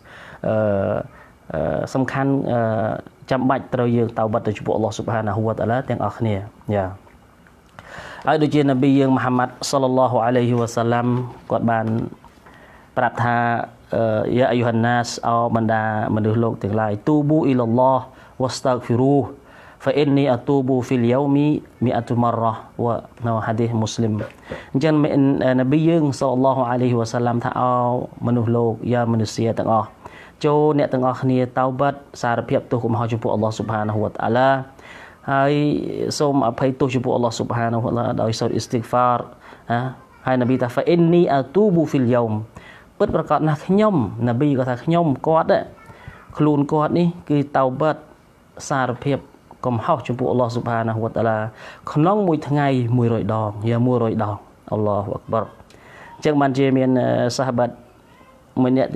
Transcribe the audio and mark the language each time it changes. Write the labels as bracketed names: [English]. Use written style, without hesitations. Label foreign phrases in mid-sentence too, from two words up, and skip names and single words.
[Khmer] សំខាន់ចាំបាច់ត្រូវយើងតៅបាត់ទៅចំពោះអល់ឡោះ [Arabic] سبحانه وتعالى [Khmer] ទាំងអស់គ្នា ហើយដូចជានប៊ីយើងមហាម៉ាត់ [Arabic] صلى الله عليه وسلم [Khmer] គាត់បានប្រាប់ថា [Arabic] يا أيها الناس [Khmer] បណ្ដាមនុស្សលោកទាំងឡាយ [Arabic] توبوا إلى الله واستغفروا فإني أتوب في اليوم 100 مرة ونو حديث مسلم [Khmer] អញ្ចឹងនប៊ីយើង [Arabic] صلى الله عليه وسلم [Khmer] ថាអោមនុស្សលោកយ៉ាមនុស្សទាំងអស់ចូល អ្នកទាំងអស់គ្នាតោបាត់សារភាពទោសកំហុសចំពោះអល់ឡោះ [Arabic] سبحانه وتعالى [Khmer] ហើយសូមអភ័យទោសចំពោះអល់ឡោះ [Arabic] سبحانه وتعالى [Khmer] ដោយសូត្រអ៊ីស្តិហ្វារហើយនប៊ីថា [Arabic] فإني أتوب في اليوم [Khmer] ពិតប្រកបណាស់ខ្ញុំនប៊ីក៏ថាខ្ញុំគាត់ ខ្លួនគាត់នេះគឺតោបាត់សារភាពកំហុសចំពោះអល់ឡោះ [Arabic] سبحانه وتعالى [Khmer] ក្នុងមួយថ្ងៃ100ដងយ៉ា100ដង [Arabic] الله أكبر [Khmer] អញ្ចឹងបានជាមានសាហាបាត់មួយអ្នក